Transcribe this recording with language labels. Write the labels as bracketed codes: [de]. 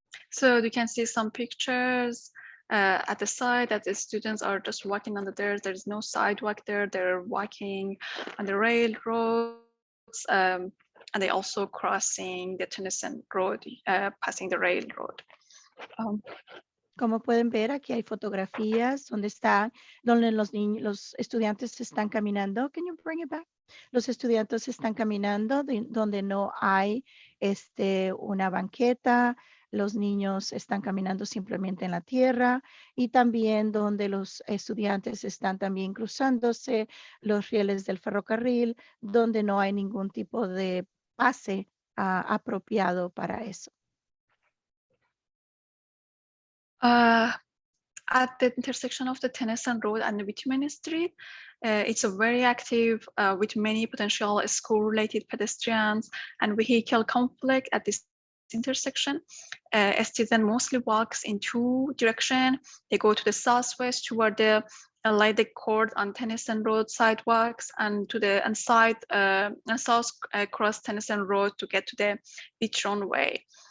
[en] So you can see some pictures at the side that the students are just walking on the dirt. There's no sidewalk there. They're walking on the railroads, and they also crossing the Tennyson Road, passing the railroad. [es] Como pueden ver, aquí hay fotografías donde los estudiantes están caminando. [en] Can you bring it back? [es] Los estudiantes están caminando donde no hay una banqueta, los niños están caminando simplemente en la tierra y también donde los estudiantes están también cruzándose los rieles del ferrocarril, donde no hay ningún tipo de pase apropiado para eso. [en] At the intersection of the Tennyson Road and the Whitman Street, it's a very active with many potential school-related pedestrians and vehicle conflict at this intersection. Students mostly walks in two directions. They go to the southwest toward the lighted court on Tennyson Road sidewalks and to the south cross Tennyson Road to get to the beach runway.